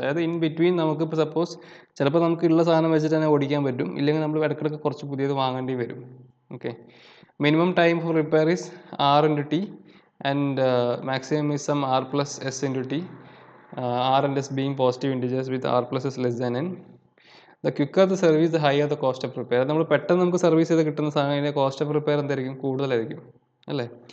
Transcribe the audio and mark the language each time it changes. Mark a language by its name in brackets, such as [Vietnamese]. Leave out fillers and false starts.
[Malayalam] അതായത് in between നമുക്ക് ഇപ്പോൾ സപ്പോസ് ചിലപ്പോൾ നമുക്ക് ഉള്ള സാധനം വെച്ചിട്ട് തന്നെ ഓടിക്കാൻ പറ്റും, ഇല്ലെങ്കിൽ നമ്മൾ ഇടയ്ക്കിടയ്ക്ക് കുറച്ച് പുതിയത് വാങ്ങേണ്ടി വരും. [English] Okay, minimum time for repair is R into T and maximum is some R plus S into T, R and S being positive integers with R plus S less than N. The quicker the service, the higher the cost of repair. [Malayalam] നമ്മൾ പെട്ടെന്ന് നമുക്ക് service ചെയ്ത് കിട്ടുന്ന സാധനം [English] cost of repair [Malayalam] എന്തായിരിക്കും? കൂടുതലായിരിക്കും അല്ലേ.